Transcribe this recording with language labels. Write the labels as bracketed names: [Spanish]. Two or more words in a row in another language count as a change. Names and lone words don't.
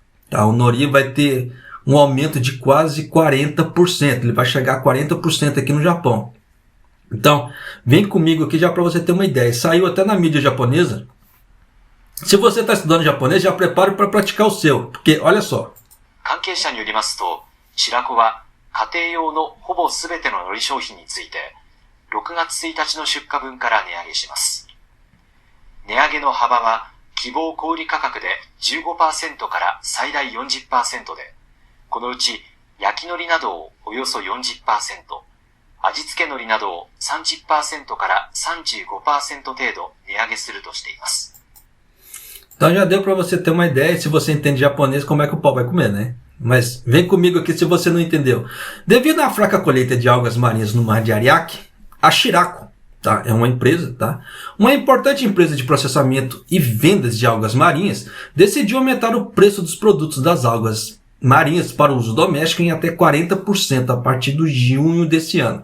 [Portuguese] O nori vai ter um aumento de quase 40%. Ele vai chegar a 40% aqui no Japão. Então, vem comigo aqui já para você ter uma ideia. Saiu até na mídia japonesa. Se você está estudando japonês, já prepare para praticar o seu. Porque, olha só. [Japanese] 関係者によりますと、白子は家庭用のほぼすべての海苔商品について、6月1日の出荷分から値上げします。値上げの幅は希望小売価格で 15% から最大 40% で、このうち焼き海苔などをおよそ 40%、味付け海苔などを 30% から 35% 程度値上げするとしています。 [Portuguese] Então já deu para você ter uma ideia, se você entende japonês, como é que o pau vai comer, né? Mas vem comigo aqui se você não entendeu. Devido à fraca colheita de algas marinhas no mar de Ariake, a Shirako, tá? É uma empresa, tá? Uma importante empresa de processamento e vendas de algas marinhas, decidiu aumentar o preço dos produtos das algas marinhas para uso doméstico em até 40% a partir de junho desse ano.